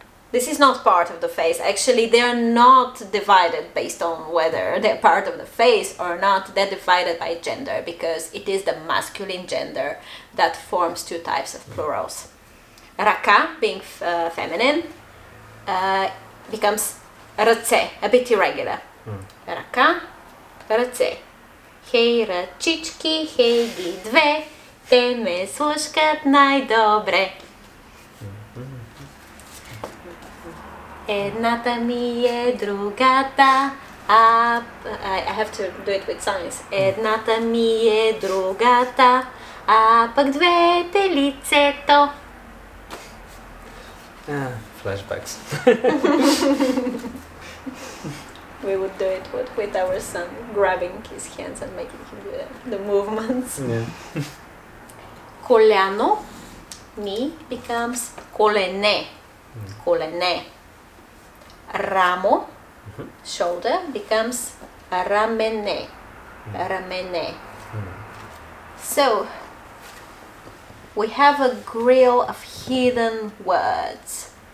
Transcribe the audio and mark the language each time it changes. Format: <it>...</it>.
<en>This is not part of the face. Actually, they are not divided based on whether they're part of the face or not. They're divided by gender because it is the masculine gender that forms 2 types of plurals. Ръка, being feminine, becomes ръце, a bit irregular.</en> <bg>Ръка, ръце. Хей, ръчички, хей ги две, те ме слушкат най-добре. Едната ми е другата,</bg> <en>I have to do it with signs.</en> <bg>Едната ми е другата, а пък двете лицето.</bg> <en>Flashbacks. We would do it with our son, grabbing his hands and making him do the movements. Yeah.</en> <bg>Коляно ми becomes колене. Колене. Рамо, shoulder, becomes рамене. Рамене.</bg> <en>So, we have a grill of hidden words.</en>